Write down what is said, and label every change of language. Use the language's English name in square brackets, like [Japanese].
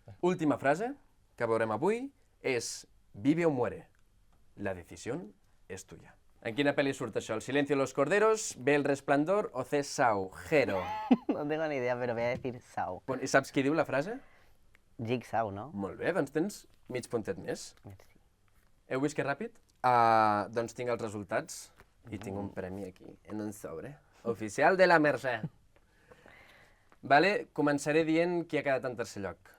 [Catalan] Última frase que veurem avui és [Spanish] Vive o muere. La decisión es tuya. [Catalan] En quina pel·li surt això? El silencio de los corderos, B. El resplandor o C. Saw? Jero. [Spanish] No tengo ni idea, pero voy a decir Saw. [Catalan] I saps qui diu la frase? [Spanish] Jigsaw, ¿no? [Catalan] Molt bé, doncs tens mig puntet més. Merci. Heu vist que ràpid? Doncs tinc els resultats i tinc un premi aquí, en un sobre. Oficial de la Mercè. Vale, començaré dient qui ha quedat en tercer lloc.